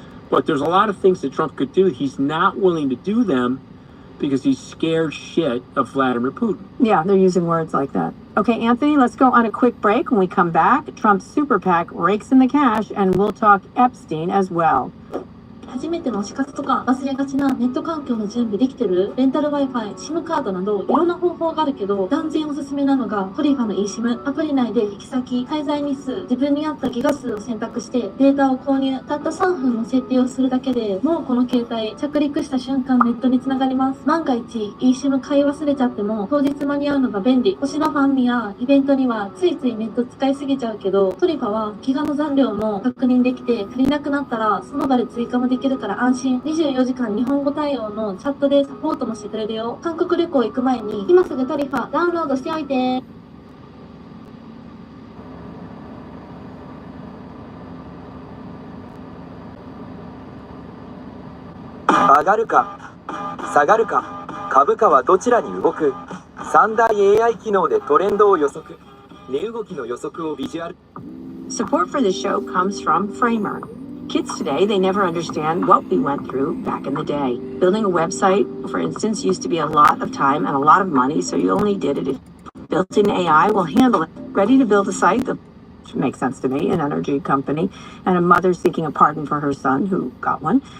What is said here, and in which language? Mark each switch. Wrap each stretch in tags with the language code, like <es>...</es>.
<en>But there's a lot of things that Trump could do. He's not willing to do them because he's scared shit of Vladimir Putin. Yeah, they're using words like that. Okay, Anthony, let's go on a quick break. When we come back, Trump's super PAC rakes in the cash, and we'll talk Epstein as well.</en> <ja>初めての推し活とか忘れがちなネット環境の準備できてるレンタル Wi-Fi、SIM カードなどいろんな方法があるけど断然おすすめなのがトリファの eSIM。アプリ内で行き先、滞在日数、自分に合ったギガ数を選択してデータを購入。たった3分の設定をするだけでもうこの携帯着陸した瞬間ネットにつながります。万が一 eSIM 買い忘れちゃっても当日間に合うのが便利。星のファンミやイベントにはついついネット使いすぎちゃうけどトリファはギガの残量も確認できて足りなくなったらその場で追加もできるから安心。 24時間日本語対応のチャットでサポートもしてくれるよ。韓国旅行行く前に今すぐトリファダウンロードしておいて。上がるか下がるか、株価はどちらに動く。 3大 AI 機能でトレンドを予測。値動きの予測をビジュアル</ja> <en>Support for this show comes from Framer. Kids today, they never understand what we went through back in the day. Building a website, for instance, used to be a lot of time and a lot of money, so you only did it if built-in AI will handle it. Ready to build a site that makes sense to me, an energy company, and a mother seeking a pardon for her son who got one.</en>